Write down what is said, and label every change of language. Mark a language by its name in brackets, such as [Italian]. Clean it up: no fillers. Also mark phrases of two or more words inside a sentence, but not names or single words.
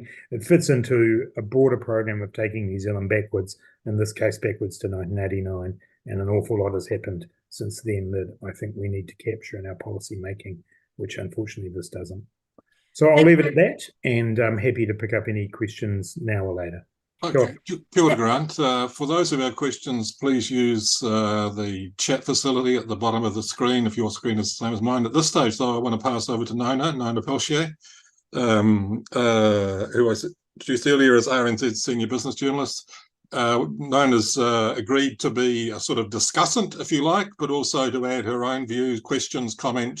[English] It fits into a broader program of taking New Zealand backwards, in this case backwards to 1989, and an awful lot has happened since then that I think we need to capture in our policy making, which unfortunately this doesn't. So I'll leave it at that, and I'm happy to pick up any questions now or later. [Māori] Okay, kia ora, Grant. [English] For those of our questions, please use the chat facility at the bottom of the screen if your screen is the same as mine. At this stage, though, I want to pass over to Nona Pelletier, who I introduced earlier as RNZ's senior business journalist. Nona's agreed to be a sort of discussant, if you like, but also to add her own views, questions, comments.